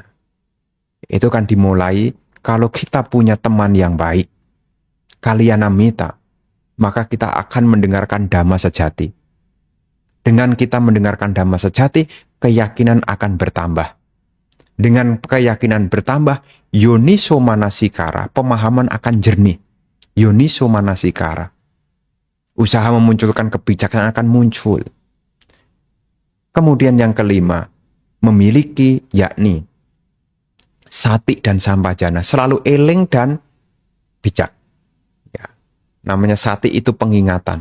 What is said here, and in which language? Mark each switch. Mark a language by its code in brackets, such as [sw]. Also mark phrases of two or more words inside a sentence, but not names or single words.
[id] Itu kan dimulai kalau kita punya teman yang baik, [pi] kalyana mita, [id] maka kita akan mendengarkan dhamma sejati. Dengan kita mendengarkan dhamma sejati, keyakinan akan bertambah. Dengan keyakinan bertambah, [pi] yoniso manasikara, [id] pemahaman akan jernih. [pi] Yoniso manasikara. [id] Usaha memunculkan kebijaksanaan akan muncul. Kemudian yang kelima, memiliki yakni sati dan sampajana, selalu eling dan bijak. Ya. Namanya sati itu pengingatan.